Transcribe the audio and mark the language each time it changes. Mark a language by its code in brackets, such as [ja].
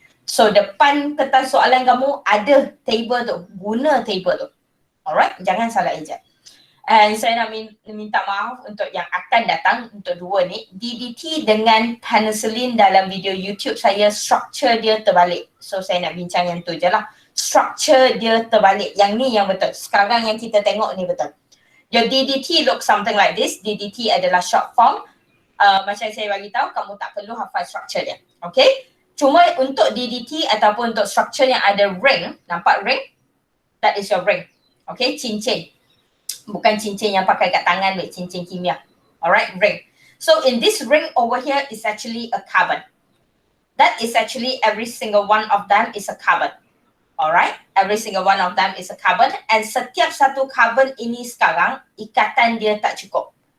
[ms] So depan kertas soalan kamu ada table tu, guna table tu. Alright? Jangan salah ejak. And saya nak minta maaf untuk yang akan datang untuk dua ni. DDT dengan penicillin dalam video YouTube saya, structure dia terbalik. So saya nak bincang yang tu je lah. Structure dia terbalik. Yang ni yang betul. Sekarang yang kita tengok ni betul. [en] Your DDT look something like this. [ms] DDT adalah short form. Macam saya bagi tahu, kamu tak perlu hafal structure dia. Okay? Cuma untuk DDT ataupun untuk structure yang ada ring, nampak ring? [en] That is your ring. [ms] Okay? Cincin. Bukan cincin yang pakai kat tangan, cincin kimia. Alright, ring. [en] So in this ring over here is actually a carbon. That is actually every single one of them is a carbon. Alright, every single one of them is a carbon. [ms] And setiap satu carbon ini sekarang, ikatan dia tak cukup.